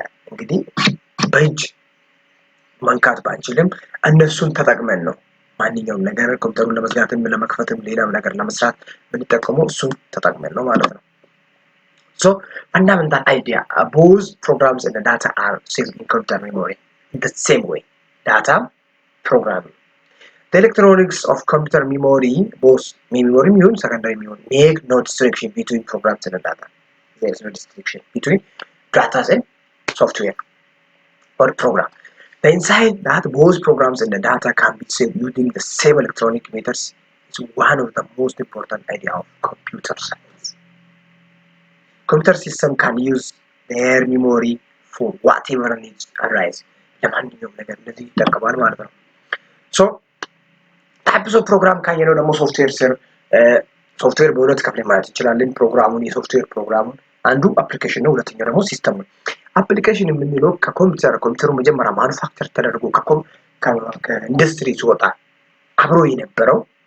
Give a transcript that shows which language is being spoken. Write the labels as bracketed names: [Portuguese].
[Amharic] እንግዲህ በእጅ መንካት ባንችልም እነሱን ተጠቅመን ነው ማንኛውም ነገር ኮምፒውተሩን ለመዝጋትም ለመክፈትም ሌላም ነገር ለመስራት የምንጠቀመው እሱን ተጠቅመን ነው ማለት ነው። [English] So fundamental idea, both programs and the data are saved in computer memory in the same way. Data programming. The electronics of computer memory, both memory and secondary memory, make no distinction between programs and the data. There is no distinction between data and software or program. The insight that both programs and the data can be saved using the same electronic methods is one of the most important idea of computer science. Computer system can use their memory for whatever needs arise. [Amharic] ለማንኛውም ነገር እንደዚህ ይጠቀማል ማለት ነው። [English] ሶ ታይፕስ ኦፍ ፕሮግራም [Amharic] ካየነው ደግሞ ሶፍትዌር ስር ሶፍትዌር በሁለት ከፍለን ማየት እንችላለን። ፕሮግራሙን የሶፍትዌር ፕሮግራሙን አንዱ አፕሊኬሽን ነው፣ ሁለተኛው ደግሞ ሲስተም ነው። አፕሊኬሽን የምንለው ኮምፒውተሩ መጀመሪያ ማኑፋክቸር ተደርጎ ከኢንዱስትሪ ሲወጣ አብሮ የነበረው